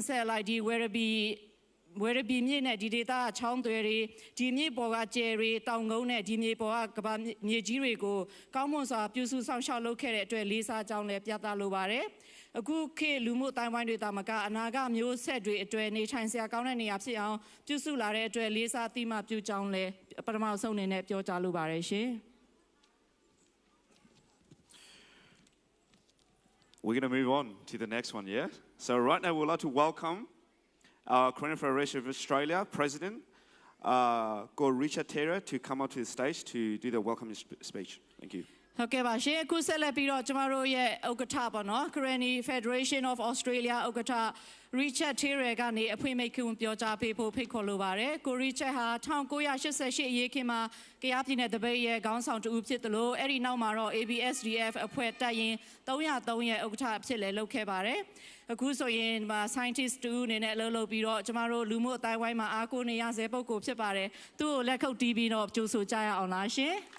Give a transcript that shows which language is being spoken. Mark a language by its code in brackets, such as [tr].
[my] လိုက်ဒီဝယ်ရဘီမြစ်နဲ့ဒီဒေသချောင်းသွဲတွေဒီမြစ်ပေါ်ကကျယ်တွေတောင်ကုန်းနဲ့ဒီမြေပေါ်ကကဘာမြေကြီးတွေကိုကောင်းမွန်စွာပြုစုဆောင်ရှောက်လုပ်ခဲ့တဲ့အတွက်လေးစားကြောင်းလည်းပြသလိုပါတယ်။အခုခေတ်လူမှုတိုင်းဝိုင်းတွေတာမကအနာဂတ်မျိုးဆက်တွေအတွေ့နေထိုင်စရာကောင်းတဲ့နေရာဖြစ်အောင်ပြုစုလာတဲ့အတွက်လေးစားသိမှပြုကြောင်းလည်းပထမဆုံးအနေနဲ့ပြောကြားလိုပါတယ်ရှင်။ [en] We're going to move on to the next one, yeah? So right now we'd like to welcome our Karenni Federation of Australia President, Richard Taylor, to come up to the stage to do the welcoming speech. Thank you. [my] ဟုတ်ကဲ့ပါရှင်အခုဆက်လက်ပြီးတော့ကျမတို့ရဲ့ဥက္ကဋ္ဌပေါ့နော် Karenni Federation of Australia ဥက္ကဋ္ဌ Richard Taylor ကနေအဖွင့်မိန့်ခွန်းပြောကြားပေးဖို့ဖိတ်ခေါ်လိုပါတယ်ကို Richard ဟာ1988အရေးခင်းမှာကယားပြည်နယ်တပိတ်ရဲ့ခေါင်းဆောင်တူဖြစ်တယ်လို့အဲ့ဒီနောက်မှာတော့ ABSDF အဖွဲ့တက်ရင်303ရဲ့ဥက္ကဋ္ဌအဖြစ်လည်းလုပ်ခဲ့ပါတယ်အခုဆိုရင်ဒီမှာ scientist တူအနေနဲ့အလုပ်လုပ်ပြီးတော့ကျမတို့လူမှုအတိုင်းဝိုင်းမှာအားကိုးနေရဆဲပုဂ္ဂိုလ်ဖြစ်ပါတယ်သူ့ကိုလက်ခုပ်တီးပြီးတော့ကြိုဆိုကြရအောင်လားရှင်